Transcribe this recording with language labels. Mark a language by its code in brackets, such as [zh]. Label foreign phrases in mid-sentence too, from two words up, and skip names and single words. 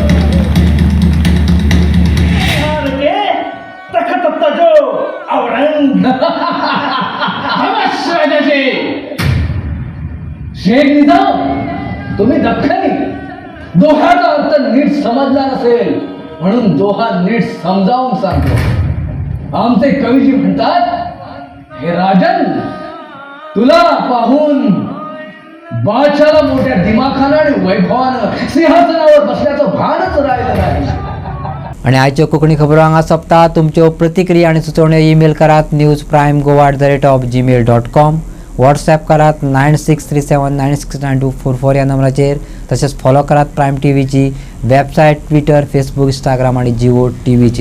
[mr] तखत जो औरंग शेख निजाम तुम्ही दख्खनी दोह्याचा अर्थ नीट समजला नसेल म्हणून दोहा नीट समजावून सांगतो. आमचे कवीजी म्हणतात हे राजन तुला पाहून बादशाला मोठ्या दिमाखानं आणि वैभवानं सिंहासनावर बसण्याचं भानच राहिलं नाही. [kok] आणि आजच्यो कोंकणी खबरो हांगा सोंपता. तुमच्यो प्रतिक्रिया आनी सुचोवण्यो ईमेल करात newsprimegoa@gmail.com. व्हॉट्सॲप करात 9637969244 या नंबराचेर. तशेंच फॉलो करात प्रायम टीव्हीची वेबसायट, ट्विटर, फेसबुक, इंस्टाग्राम आणि जिओ टीव्हीचेर.